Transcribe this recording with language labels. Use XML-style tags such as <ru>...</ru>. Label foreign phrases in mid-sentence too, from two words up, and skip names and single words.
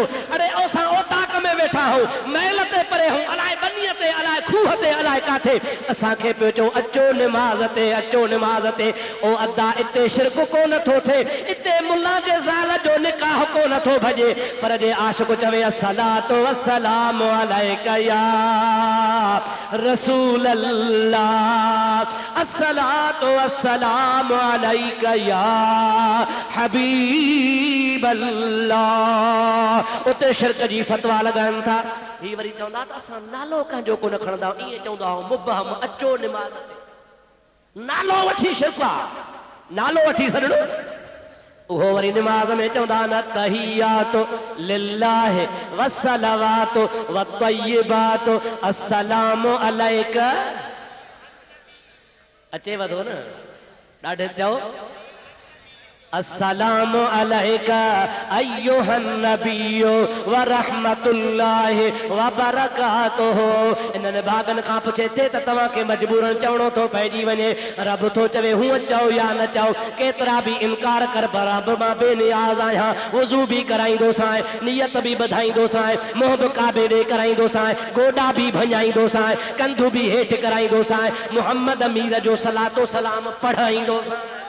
<sd>अरे असां ओताक में वेठा हो महल ते परे हूं अलाए बनीअ ते अलाए खूह ते अलाए काथे असांखे पियो चओ अचो निमाज़ ते अचो निमाज़ ते। ओ अदा इते शिरक कोन थो थिए इते मुल्ला जे ज़ाल जो निकाह कोन थो भॼे पर जे आशिक़ चवे</sd> <ar>الصلاة والسلام عليك يا رسول الله الصلاة والسلام عليك يا حبيب الله.</ar> <sd>उते शिरक जी फतवा लॻाइनि था ही वरी चवंदा त असां नालो कंहिंजो कोन खणंदा ईअं चवंदा आहियूं मुबहम अचो निमाज़ ते नालो वठी शिरक आहे नालो वठी सॾणो उहो वरी निमाज़ में चवंदा न</sd> <ar>التحيات لله والصلوات والطيبات السلام عليك</ar> <sd>अचेव थो न ॾाढे चओ</sd> <ar>السلام عليك أيها النبي ورحمة الله وبركاته.</ar> <sd>इन्हनि भागनि खां पुछे थे त तव्हांखे मजबूरन चवणो थो पइजी वञे रब थो चवे हूअं चओ या न चओ केतिरा बि इनकार कर रब मां बेनियाज़ आहियां वुज़ू बि कराईंदोसांइ नियत बि ॿधाईंदोसांइ मुंहुं बि काबे ॾे कराईंदोसांइ गोॾा बि भञाईंदोसांइ कंधू बि हेठि कराईंदोसांइ मुहम्मद अमीर जो सलातो सलाम पढ़ाईंदोसांइ।</sd>